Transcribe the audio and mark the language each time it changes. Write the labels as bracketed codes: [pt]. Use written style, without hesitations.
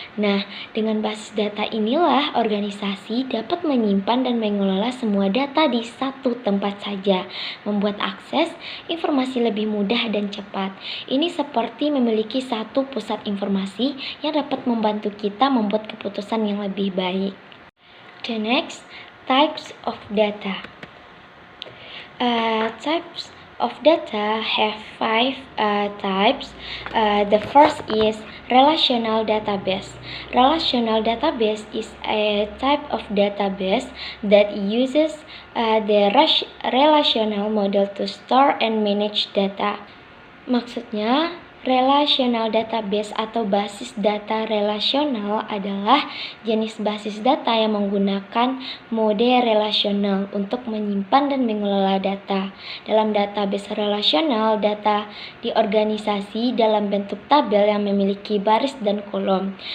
[id] Nah, dengan basis data inilah organisasi dapat menyimpan dan mengelola semua data di satu tempat saja, membuat akses informasi lebih mudah dan cepat. Ini seperti memiliki satu pusat informasi yang dapat membantu kita membuat keputusan yang lebih baik. [en] The next, types of data. Types of data have 5 types. The first is relational database. Relational database is a type of database that uses the relational model to store and manage data. [id] Maksudnya, relational database atau basis data relasional adalah jenis basis data yang menggunakan mode relasional untuk menyimpan dan mengelola data. Dalam database relasional, data diorganisasi dalam bentuk tabel yang memiliki baris dan kolom.